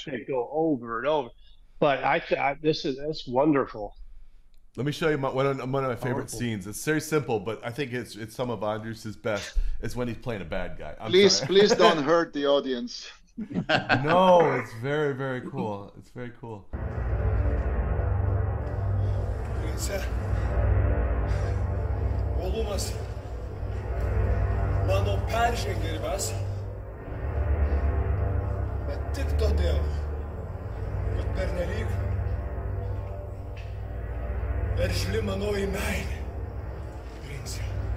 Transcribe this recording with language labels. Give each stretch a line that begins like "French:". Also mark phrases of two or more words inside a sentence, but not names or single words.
English: have to go over and over. But that's wonderful. Let me show you one of my favorite scenes. It's very simple, but I think it's some of Andrius's best. It's when he's playing a bad guy. Please don't hurt the audience. No, it's very, very cool. It's very cool.
Lithuanian: Olumas mano peržengė ribas, bet tik todėl, kad pernelyg veržli manoji meilė, prince.